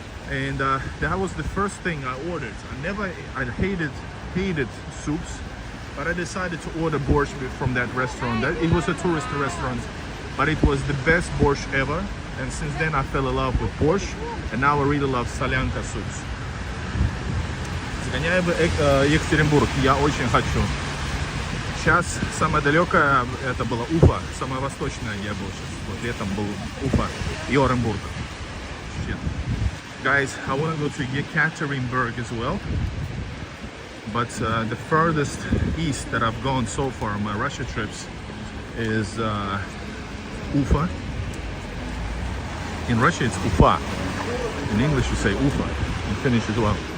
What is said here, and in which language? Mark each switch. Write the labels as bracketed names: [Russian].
[English] And that was the first thing I ordered. I hated soups. But I decided to order borscht from that restaurant. It was a tourist restaurant, but it was the best borscht ever. And since then I fell in love with borscht, and now I really love solянка soups. [Russian] Сгоняю в Екатеринбург, я очень хочу. Сейчас самое далекое это была Уфа, самое восточное я был сейчас. Вот летом был Уфа и Оренбург. [English] Guys, I want to go to Yekaterinburg as well. But the furthest east that I've gone so far on my Russia trips is Ufa. In Russia it's Ufa. In English you say Ufa. In Finnish as well.